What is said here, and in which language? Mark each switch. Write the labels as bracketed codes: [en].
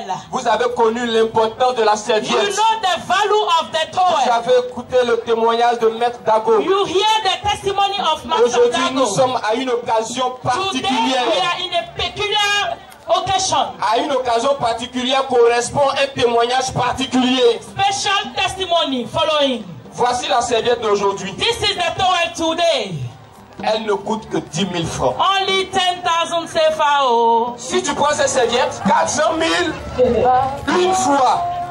[fr] Vous avez connu l'importance de la serviette. [en] You know the value of the towel. [fr] Vous avez écouté le témoignage de Maître Dago. [en] You hear the testimony of Master Dago. [fr] Aujourd'hui, nous sommes à une occasion particulière. [en] Today we are in a peculiar occasion. [fr] À une occasion particulière correspond un témoignage particulier. [en] Special testimony following. [fr] Voici la serviette d'aujourd'hui. [en] This is the towel today. [fr] Elle ne coûte que 10 000 francs. [en] Only 10,000 CFA. Oh. [fr] Si tu prends cette serviette, 400 000 une fois.